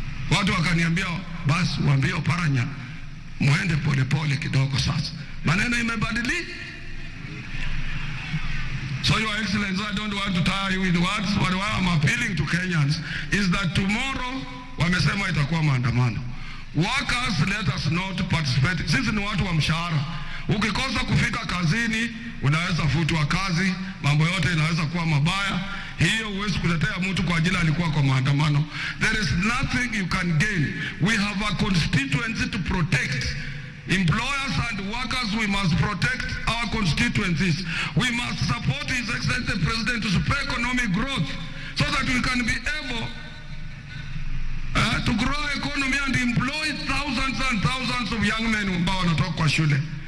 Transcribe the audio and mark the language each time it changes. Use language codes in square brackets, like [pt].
[sw] Watu wakaniambia basi waambie Oparanya muende pole kidogo sasa, maneno imebadilika. [en] So Your Excellency, I don't want to tire you with words, but what I'm appealing to Kenyans is that tomorrow [sw] wamesema itakuwa maandamano. [en] Workers, let us not participate. [sw] Sisi ni watu wa mshahara. Ukikosa kufika kazini, unaweza futwa kazi, mambo yote inaweza kuwa mabaya. Hiyo huwezi kutetea mtu kwa ajili alikuwa kwa maandamano. [en] There is nothing you can gain. We have a constituency to protect. Employers and workers, we must protect our constituencies. We must support His Excellency the President to support economic growth so that we can be able to grow economy and employ thousands and thousands of young men [sw] ambao wanatoka kwa shule.